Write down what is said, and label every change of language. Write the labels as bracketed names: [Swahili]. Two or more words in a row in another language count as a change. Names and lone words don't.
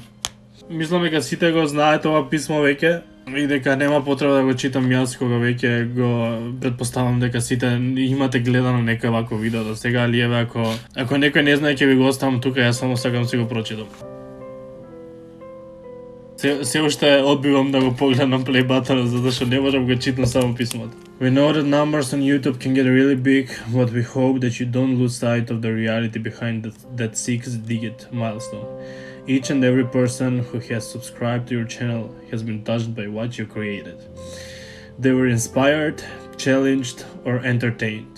[Macedonian] Мислам дека сите го знаат ова писмо веќе и дека нема потреба да го читам јас кога веќе го претпоставам дека сите имате гледано некој вакво видео до сега, али еве ако некој не знае ќе ви го оставам тука, јас само сакам си го прочитам. Се уште одбивам да го погледам [English] play button [Macedonian] затоа што не можам го читам само писмото. [English] We know that numbers on YouTube can get really big, but we hope that you don't lose sight of the reality behind that 6-digit milestone. Each and every person who has subscribed to your channel has been touched by what you created. They were inspired, challenged, or entertained.